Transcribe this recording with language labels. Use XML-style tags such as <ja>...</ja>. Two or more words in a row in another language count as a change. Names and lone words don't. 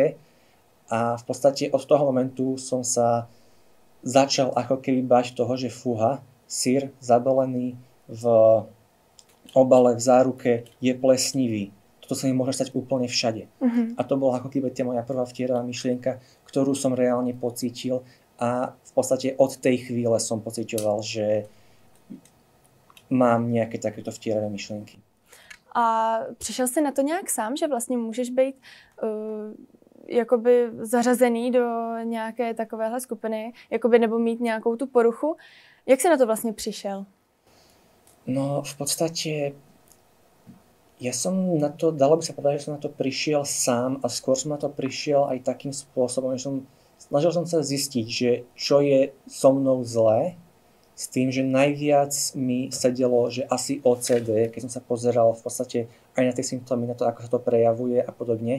<sk>A v podstate od toho momentu som sa začal ako keby bať toho, že fúha, syr zabalený v obale, v záruke je plesnivý. Toto sa mi môže stať úplne všade. Uh-huh. A to bola ako keby moja prvá vtieravá myšlienka, ktorú som reálne pocítil. A v podstate od tej chvíle som pociťoval, že mám nejaké takéto vtieravé myšlienky.</sk> <cs>A přišel jsi na to nějak sám, že vlastně můžeš být jakoby zařazený do nějaké takovéhle skupiny, jakoby, nebo mít nějakou tu poruchu? Jak jsi na to vlastně přišel?</cs> <sk>No v podstate ja som na to, dalo by sa povedať, že som na to prišiel sám a skôr som na to prišiel aj takým spôsobom, že snažil som sa zistiť, že čo je so mnou zlé, s tým, že najviac mi sedelo, že asi OCD, keď som sa pozeral v podstate aj na tie symptómy, na to, ako sa to prejavuje a podobne.</sk>